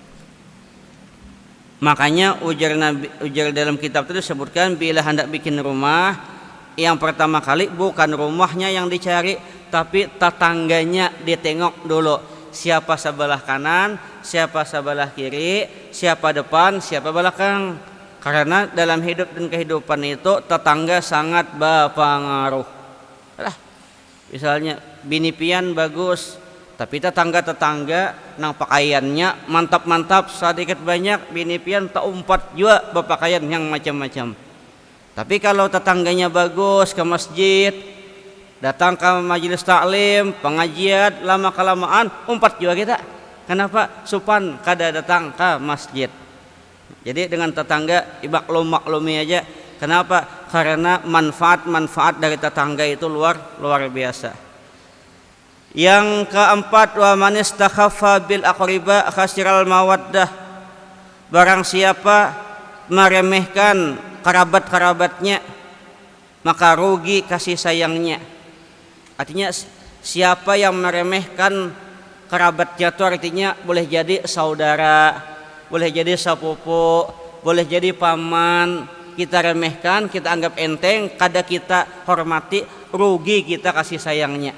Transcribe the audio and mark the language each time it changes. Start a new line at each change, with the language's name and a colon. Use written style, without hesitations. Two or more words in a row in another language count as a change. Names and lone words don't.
Indonesian: Makanya ujar dalam kitab itu disebutkan, bila hendak bikin rumah, yang pertama kali bukan rumahnya yang dicari, tapi tetangganya ditengok dulu. Siapa sebelah kanan, siapa sebelah kiri, siapa depan, siapa belakang. Karena dalam hidup dan kehidupan itu tetangga sangat berpengaruh. Lah,
Banjar: misalnya bini pian bagus, tapi tetangga-tetangga nang pakaiannya mantap-mantap sedikit banyak, bini pian tak umpat juga berpakaian yang macam-macam.
Indonesian: Tapi kalau tetangganya bagus, ke masjid, datang ke majelis taklim, pengajian, lama-kelamaan umpat juga kita.
Banjar: Kenapa? Supan kada datang ke masjid.
Indonesian: Jadi dengan tetangga maklumi aja. Kenapa? Karena manfaat dari tetangga itu luar biasa. Yang keempat,
Arabic: wa man istakhaffa bil aqriba khasiral mawaddah.
Indonesian: Barang siapa meremehkan kerabat-kerabatnya, maka rugi kasih sayangnya. Artinya siapa yang meremehkan kerabatnya itu artinya boleh jadi saudara, boleh jadi sepupu, boleh jadi paman, kita remehkan, kita anggap enteng, kada kita hormati, rugi kita kasih sayangnya.